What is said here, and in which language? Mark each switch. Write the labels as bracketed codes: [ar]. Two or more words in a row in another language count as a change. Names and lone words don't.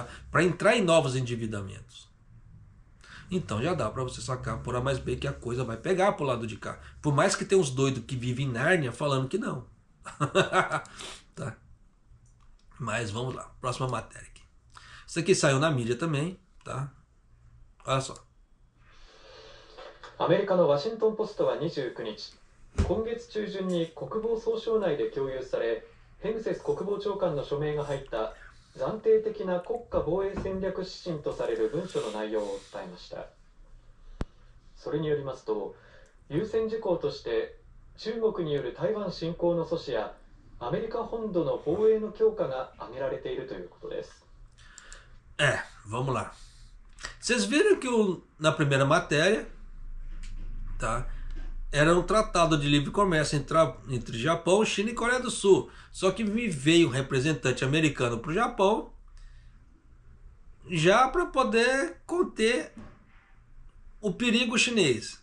[pt] Para entrar em novos endividamentos. Então já dá para você sacar por A mais B que a coisa vai pegar pro lado de cá. Por mais que tenha uns doidos que vivem em Nárnia falando que não. Tá? Mas vamos lá. Próxima matéria aqui. Isso aqui saiu na mídia também. Tá? Olha só. [ja] アメリカのワシントン・ポストは29日、今月中旬に国防総省内で共有され、ヘグセス国防長官の署名が入った暫定的な国家防衛戦略指針とされる文書の内容を伝えました。それによりますと、優先事項として中国による台湾侵攻の阻止やアメリカ本土の防衛の強化が挙げられているということです。 [pt] Vamos lá. Vocês viram que na primeira matéria, tá, era um tratado de livre comércio entre Japão, China e Coreia do Sul. Só que me veio um representante americano para o Japão já para poder conter o perigo chinês.